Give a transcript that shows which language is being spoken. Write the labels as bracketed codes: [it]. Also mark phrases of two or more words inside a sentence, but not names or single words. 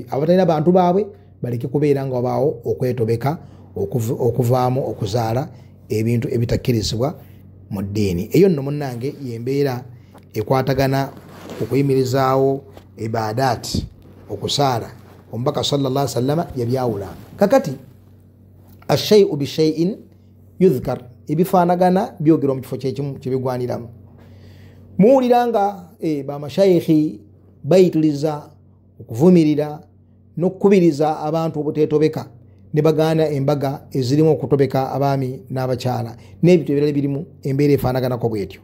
[lg] Abatalina abantu baabwe baleke kubeera nga wabaawo okwetobeka okuvaamu okuzaala ebintu ebitakkirizibwa mu ddiini. Eyo nno munnange yembeera ekwatagana okuyimirizaawo ibadaati, okusaala. Omubaka [ar] صلى الله عليه وسلم [lg] yabyawula. Kakati [ar] الشيء بالشيء يذكر, [lg] ebifaanagana byogerwa mu kifo kyekimu kyebigwaniramu. Muwulira nga bamashayikhi bayitiriza okuvumirira n'okukubiriza abantu obuteetobeka, ne bagaana embaga ezirimu okutobeka abaami n'abakyala n'ebintu ebirala birimu embeera efaanaganako bwetyo.